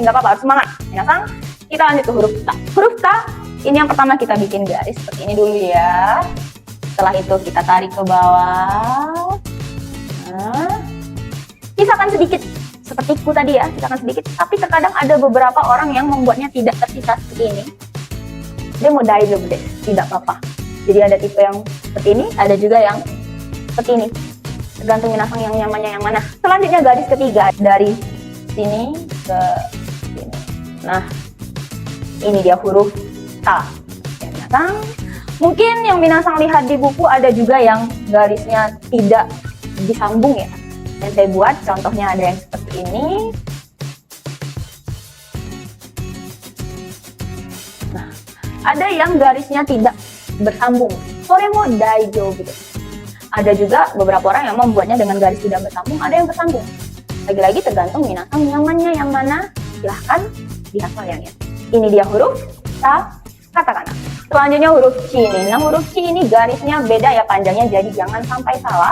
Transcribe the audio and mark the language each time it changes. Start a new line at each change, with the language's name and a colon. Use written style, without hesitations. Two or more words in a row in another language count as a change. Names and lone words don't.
Indonesian: Nggak apa-apa, harus semangat. Minasan, kita lanjut ke huruf ta. Huruf ta, ini yang pertama kita bikin garis seperti ini dulu ya. Setelah itu kita tarik ke bawah. Nah, sisakan sedikit. Seperti ku tadi ya, sisakan sedikit. Tapi terkadang ada beberapa orang yang membuatnya tidak tersisa seperti ini. Dia mau
Japanese: 大丈夫です,
Indonesian: tidak apa-apa. Jadi ada tipe yang seperti ini, ada juga yang seperti ini. Tergantung minasan yang nyamannya yang mana. Selanjutnya garis ketiga dari sini ke sini. Nah, ini dia huruf ta. Ya, minasan. Mungkin yang minasan lihat di buku ada juga yang garisnya tidak disambung ya. Dan saya buat contohnya ada yang seperti ini. Nah, ada yang garisnya tidak bersambung.
Japanese: それも大丈夫です.
Indonesian: Ada juga beberapa orang yang membuatnya dengan garis tidak bersambung, ada yang bersambung. Lagi-lagi tergantung minasan nyamannya yang mana, silahkan dihafal yang ini. Ini dia huruf ta katakana. Selanjutnya huruf chi ini. Nah huruf chi ini garisnya beda ya panjangnya, jadi jangan sampai salah.